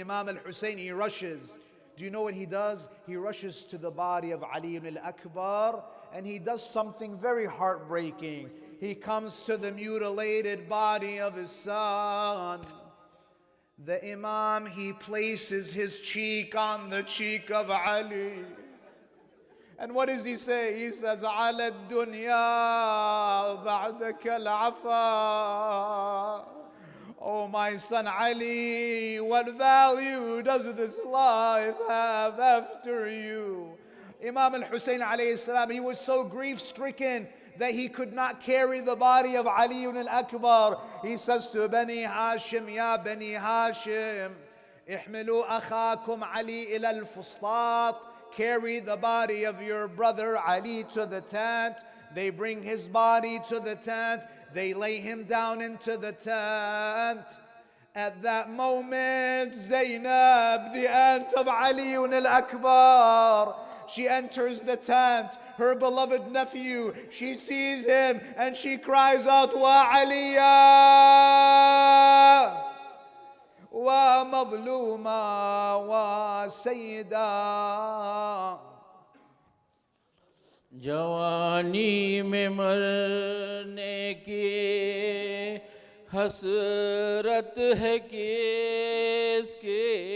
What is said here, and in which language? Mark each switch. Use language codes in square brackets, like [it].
[en] Imam al-Hussein, he rushes. Do you know what he does? He rushes to the body of Ali al-Akbar and he does something very heartbreaking. He comes to the mutilated body of his son. The Imam, he places his cheek on the cheek of Ali. And what does he say? He says, [ar] عَلَى الدُّنْيَا بَعْدَكَ الْعَفَا. [en] Oh my son Ali, what value does this life have after you? Imam al-Husayn alayhi salam, he was so grief-stricken that he could not carry the body of Ali al-Akbar. He says to Bani Hashim, Ya Bani Hashim, [ar] احملوا أخاكم علي إلى الفسطاط. [en] Carry the body of your brother Ali to the tent. They bring his body to the tent. They lay him down into the tent. At that moment, Zainab, the aunt of Ali al-Akbar, she enters the tent. Her beloved nephew, she sees him and she cries out, [ar] Wa Aliya, Wa Madluma, Wa Sayyida. [hi] जवानी में मरने की हसरत है किसके